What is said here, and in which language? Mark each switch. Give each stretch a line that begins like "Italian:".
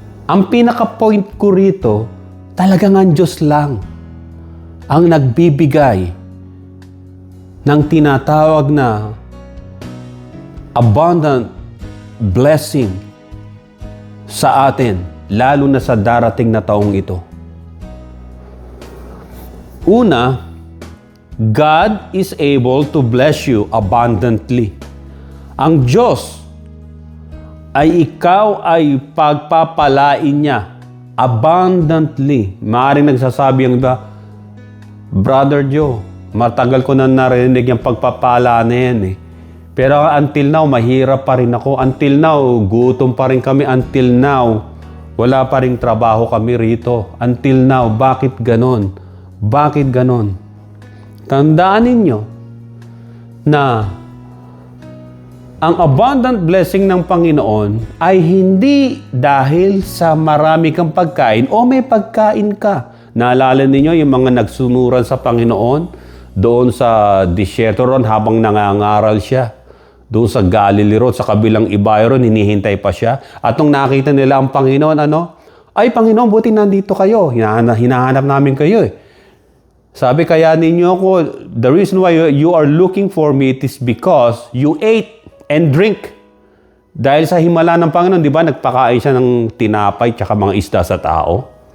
Filipino: Ang pinaka-point ko rito, talagang ang Diyos lang ang nagbibigay ng tinatawag na abundant blessing sa atin, lalo na sa darating na taong ito. Una,
English: God is able to bless you abundantly.
Filipino: Ang Diyos ay ikaw ay pagpapalain niya abundantly. Maaaring nagsasabi ang iba, Brother Joe, matagal ko na narinig yung pagpapala na yan eh. Pero
English: until now,
Filipino: mahirap pa rin ako.
English: Until now,
Filipino: gutom pa rin kami.
English: Until now,
Filipino: wala pa rin trabaho kami rito.
English: Until now,
Filipino: bakit ganon? Bakit ganon? Tandaan ninyo na ang abundant blessing ng Panginoon ay hindi dahil sa marami kang pagkain o may pagkain ka. Naalala ninyo yung mga nagsunuran sa Panginoon doon sa disyerto ron habang nangangaral siya. Doon sa Galilee Road, sa kabilang ibayo ron, hinihintay pa siya. At nung nakita nila ang Panginoon, ay Panginoon, buti nandito kayo. Hinahanap namin kayo eh. Sabi kaya ninyo ako,
English: the reason why you are looking for me, it is because you ate and drink.
Filipino: Dahil sa himala ng Panginoon, di ba, nagpakain siya ng tinapay tsaka mga isda sa tao.